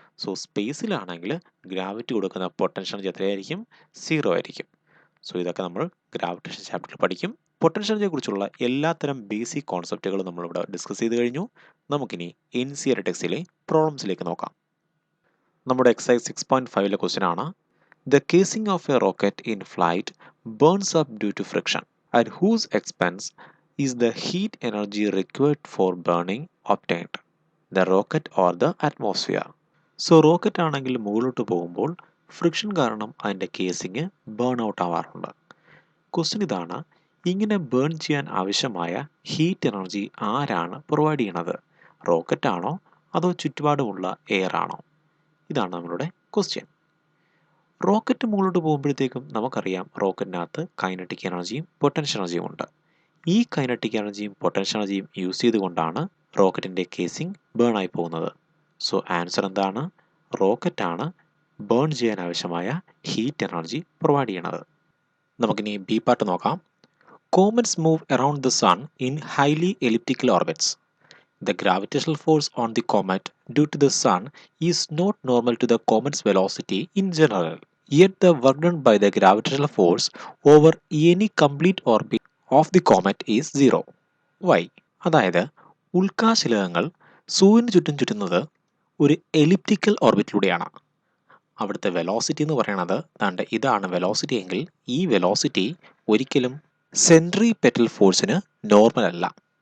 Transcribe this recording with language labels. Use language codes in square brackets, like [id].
[ml] So സ്പേസിലാണെങ്കിൽ gravity കൊടുക്കുന്ന potential energy എത്രയായിരിക്കും? 0 ആയിരിക്കും. സോ ഇതൊക്കെ നമ്മൾ ഗ്രാവിറ്റേഷൻ ചാപ്റ്ററിൽ പഠിക്കും. പൊട്ടൻഷ്യൽ എനർജിയെ കുറിച്ചുള്ള എല്ലാത്തരം ബേസിക് കോൺസെപ്റ്റുകളും നമ്മളിവിടെ ഡിസ്കസ് ചെയ്ത് കഴിഞ്ഞു. നമുക്കിനി NCERT ടെക്സ്റ്റിലെ പ്രോബ്ലംസിലേക്ക് നോക്കാം. നമ്മുടെ എക്സസൈസ് 6.5ലെ ക്വസ്റ്റ്യൻ ആണ്, [en] The casing of a rocket in flight burns up due to friction. At whose expense is the heat energy required for burning obtained? The rocket or the atmosphere? [ml] So rocket ആണെങ്കിൽ മുകളിലോട്ട് പോകുമ്പോൾ friction കാരണം അതിൻ്റെ casing burn out ആവാറുണ്ട്. Question ഇതാണ്, ഇങ്ങനെ burn ചെയ്യാൻ ആവശ്യമായ heat energy ആരാണ് പ്രൊവൈഡ് ചെയ്യണത്? റോക്കറ്റ് ആണോ അതോ ചുറ്റുപാടുമുള്ള എയർ ആണോ? ഇതാണ് നമ്മളുടെ ക്വസ്റ്റ്യൻ. റോക്കറ്റ് മുകളിലോട്ട് പോകുമ്പോഴത്തേക്കും നമുക്കറിയാം റോക്കറ്റിനകത്ത് കൈനറ്റിക് എനർജിയും പൊട്ടൻഷ്യൽ എനർജിയും ഉണ്ട്. ഈ കൈനറ്റിക് എനർജിയും പൊട്ടൻഷ്യൽ എനർജിയും യൂസ് ചെയ്തുകൊണ്ടാണ് റോക്കറ്റിൻ്റെ കേസിംഗ് ബേൺ ആയി പോകുന്നത്. സോ ആൻസർ എന്താണ്? റോക്കറ്റാണ് ബേൺ ചെയ്യാൻ ആവശ്യമായ ഹീറ്റ് എനർജി പ്രൊവൈഡ് ചെയ്യണത്. നമുക്കിനി ബി പാർട്ട് നോക്കാം. [en] Comets move around the sun in highly elliptical orbits. The gravitational force on the comet due to the sun is not normal to the comet's velocity in general. Yet the work done by the gravitational force over any complete orbit of the comet is 0. Why? [ml] അതായത് ഉൽക്കാശിലകങ്ങൾ സൂര്യന് ചുറ്റും ചുറ്റുന്നത് ഒരു elliptical ഓർബിറ്റിലൂടെയാണ്. അവിടുത്തെ velocity എന്ന് പറയുന്നത് ഇതാണ് velocity എങ്കിൽ ഈ വെലോസിറ്റി ഒരിക്കലും സെൻട്രിപെറ്റൽ ഫോഴ്സിന് നോർമൽ അല്ല.